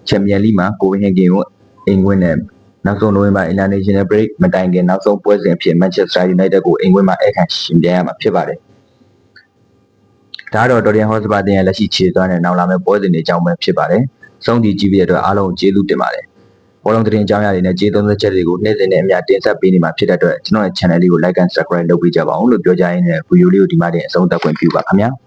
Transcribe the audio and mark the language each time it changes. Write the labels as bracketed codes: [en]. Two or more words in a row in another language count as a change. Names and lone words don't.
[my] Champions League မှာ Copenhagen ကိုအိမ်ကွင်းနဲ့နောက်ဆုံးနိုဝင်ဘာ International Break မတိုင်ခင်နောက်ဆုံးပွဲစဉ်အဖြစ် Manchester United ကိုအိမ်ဝင်းမှာဧည့်ခံရှင်ပြိုင်ရမှာဖြစ်ပါတယ်ဒါကတော့ Tottenham Hotspur အသင်းရဲ့လက်ရှိခြေစွမ်းနဲ့နောက်လာမယ့်ပွဲစဉ်တွေအကြောင်းပဲဖြစ်ပါတယ်။ဆုံးဖြတ်ကြည့်ပြီးတဲ့အတွက်အားလုံးကိုကျေးဇူးတင်ပါတယ်။ဘောလုံးသတင်းအကြောင်းအရာတွေနဲ့ကြေးသုံးသက်ချက်တွေကိုနေ့စဉ်နဲ့အမျှတင်ဆက်ပေးနေမှာဖြစ်တဲ့အတွက်ကျွန်တော်ရဲ့ channel လေးကို [en] like and subscribe [my] လုပ်ပေးကြပါဦးလို့ပြောကြရင်းနဲ့ဗီဒီယိုလေးကိုဒီမှာတင်အဆုံးသတ်ခွင့်ပြုပါခင်ဗျာ။